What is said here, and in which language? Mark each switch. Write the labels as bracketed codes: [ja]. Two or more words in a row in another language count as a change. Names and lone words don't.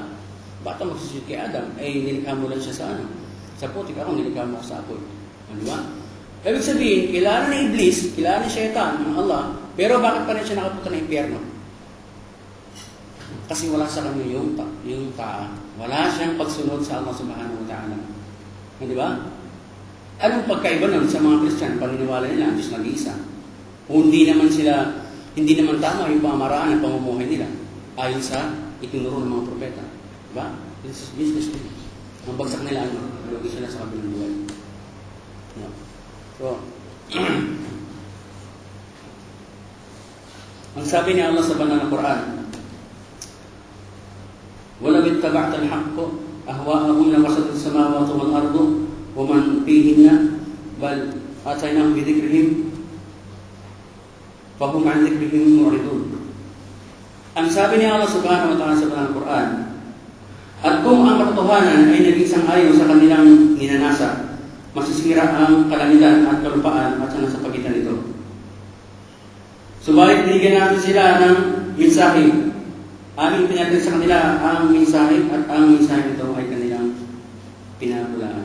[tl] Bata magsusud kay Adam, ay nilikha mo lang siya sa sa putik, ako nilikha mo sa apoy. Diba? Ibig sabihin, kilala ni Iblis, kilala ni Shaitan, ang Allah, pero bakit pa rin siya nakapunta ng impyerno? Kasi wala sa kanya yung wala siyang pagsunod sa Allah [ar] subhanahu wa ta'ala. [tl] Di ba? Anong pagkaiba nun sa mga Christian? Paniniwala nila, Diyos nag-iisa. Kung hindi naman tama yung pamaraan ng pamumuhay nila ayon sa itinuro ng mga propeta. Di ba? [en] This is business din. [tl] Ang bagsak nila, lugi sila sa kabilang buhay. No. So, ang sabi ni Allah sa banal na Quran, [ar] وَلَوِ اتَّبَعْتَ الْحَقَّ أَهْوَاءَهُمْ لَفَسَدَتِ السَّمَاوَاتُ وَالْأَرْضُ وَمَنْ فِيهِنَّ بَلْ آتَيْنَاهُمْ بِذِكْرِهِمْ فَهُمْ عَنْ ذِكْرِهِمْ مُعْرِضُونَ. [tl] Ang sabi ni Allah [ar] سبحانه وتعالى [tl] sa banal na Quran, at kung ang katotohanan ay nag-isang ayon sa kanilang ninanasa, masisira ang kalangitan at kalupaan at sa pagitan nito. Subalit binigyan natin sila ng mensahe. Aming pinatid sa kanila ang mensahe at ang mensahe nito ay kanilang pinabulaan.